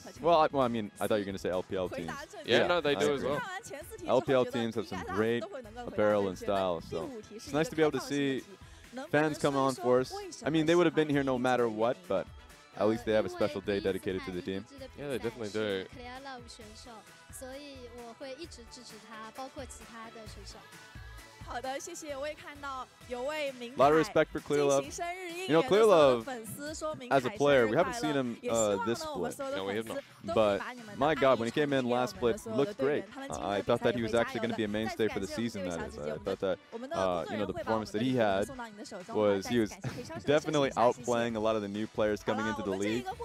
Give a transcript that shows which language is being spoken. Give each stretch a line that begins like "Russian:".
English: Well, I mean, I thought you were going to say LPL teams. Yeah, no, they do as well. LPL teams have some great apparel and style, so it's nice to be able to see fans come on for us. I mean, they would have been here no matter what, but at least they have a special day dedicated to the team. Yeah, they definitely do.
Chinese: 所以我会一直支持他，包括其他的选手。好的，谢谢。我也看到有位名
English: A lot of respect for Clearlove. You know, Clearlove, as a player, we haven't seen him this split. No, we have not. But my God, when he came in last split, he looked great. I thought that he was actually going to be a mainstay for the season, that is. I thought that, the performance that he had was, he was definitely outplaying a lot of the new players coming into the league.